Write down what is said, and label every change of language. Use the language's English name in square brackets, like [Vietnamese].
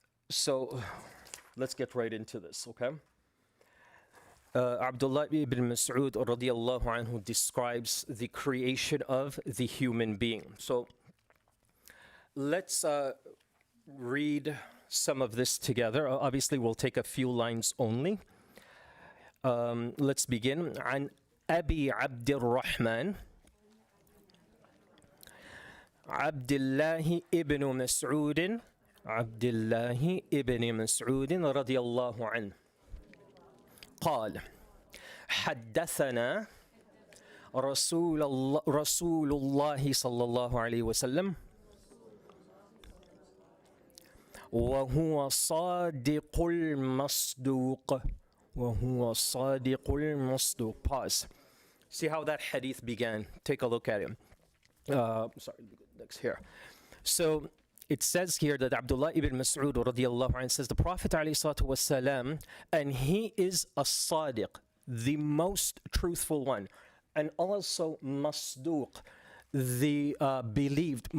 [English] So let's get right into this, okay? Abdullah ibn Mas'ud radiyallahu anhu describes the creation of the human being. So let's read some of this together. Obviously, we'll take a few lines only. Let's begin. [Arabic] عن أبي عبد الرحمن عبد الله ابن مسعود عبد الله ابن مسعود رضي الله عنه قال حدثنا رسول الله صلى الله عليه وسلم وهو صادق المصدوق وهو صادق المصدوق. [English] Pause. See how that hadith began. Take a look at it. Sorry, next here. So it says here that Abdullah ibn Mas'ud radiallahu anhu says the Prophet alayhi salatu wasalam, and he is a sadiq, the most truthful one, and also masduq, the believed.